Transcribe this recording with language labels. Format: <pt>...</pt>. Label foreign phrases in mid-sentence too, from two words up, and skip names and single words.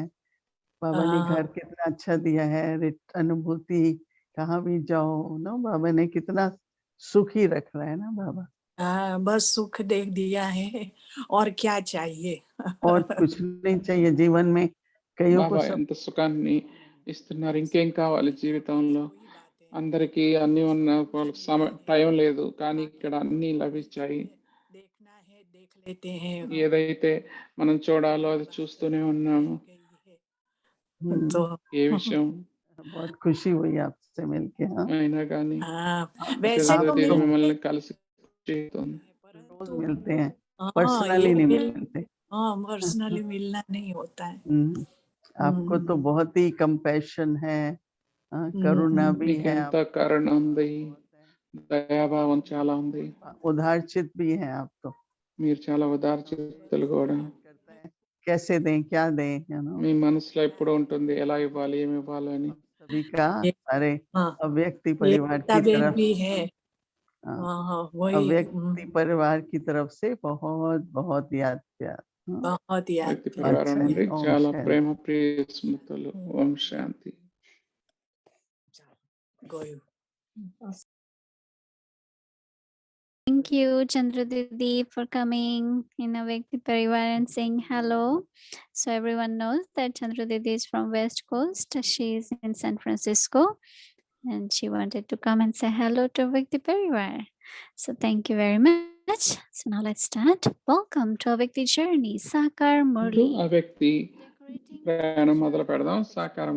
<hi>बाबा ने घर कितना अच्छा दिया है, अनुभूति कहाँ भी जाओ ना, बाबा ने कितना सुखी रख रहा है ना बाबा। हाँ बस सुख दे दिया है, और क्या चाहिए। और कुछ नहीं चाहिए जीवन में। कईयों को</hi> <te>ఎంత సుఖాన్ని ఇస్తున్నారు, ఇంకేం కావాలి జీవితంలో. అందరికీ అన్ని ఉన్న వాళ్ళకి టైం లేదు, కానీ ఇక్కడ అన్ని లభించాయి. ఏదైతే మనం చూడాలో అది చూస్తూనే ఉన్నాము. ఏ విషయం</te> <hi>बहुत खुशी हुई आपसे मिलके।</hi> <te>అయినా కానీ మిమ్మల్ని కలిసి</te> <hi>रोज मिलते हैं, पर्सनली नहीं मिलते। पर्सनली मिलना नहीं होता है। आपको तो बहुत ही कंपैशन है, करुणा भी है,</hi> <te>కరుణ ఉంది, దయాభావం చాలా ఉంది,</te> <hi>उदारचित भी है आप तो।</hi> <te>మీరు చాలా ఉదారచిత్తులు కూడా.</te> <hi>कैसे दें क्या दें,</hi> <te>మీ మనసులో ఎప్పుడు ఉంటుంది ఎలా ఇవ్వాలి, ఏమి ఇవ్వాలి అని.</te> <hi>सभी का सारे अव्यक्ति परिवार की तरफ भी है। अव्यक्ति परिवार की तरफ से बहुत बहुत याद प्यार, बहुत याद</hi> <te>పరివారం నుండి చాలా ప్రేమ ప్రియ స్మృతులు. ఓం శాంతి.</te> <en>Thank you, Chandra Didi, for coming in Avekti Parivar and saying hello. So everyone knows that Chandra Didi is from West Coast. She is in San Francisco, and she wanted to come and say hello to Avekti Parivar. So thank you very much. So now let's start. Welcome to Avekti Journey, Sakar Murli.</en> <te>Avekti ప్రయాణం మొదలు పెడదాం.</te>